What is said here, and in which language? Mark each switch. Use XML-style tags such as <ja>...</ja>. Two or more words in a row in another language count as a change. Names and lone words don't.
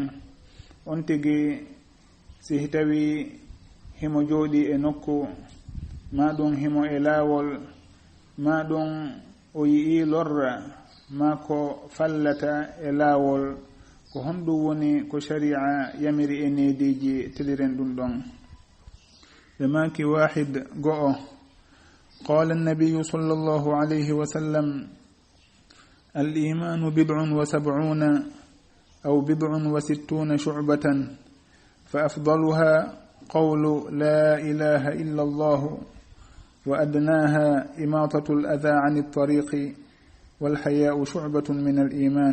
<ff>on tigi si tawi himo jooɗi e nokku, ma ɗum himo e laawol, ma ɗum o yi'i lorra, ma ko fallata e laawol, ko honɗum woni ko sharia yamiri e neediiji teliren ɗum ɗon. ɓe maaki</ff> <ar>wahid go'o: قال النبي صلى الله عليه وسلم الإيمان 70 أو 60 شعبة، فأفضلها قول لا إله إلا الله، وأدناها إماطة الأذى عن الطريق، والحياء شعبة من الإيمان.</ar>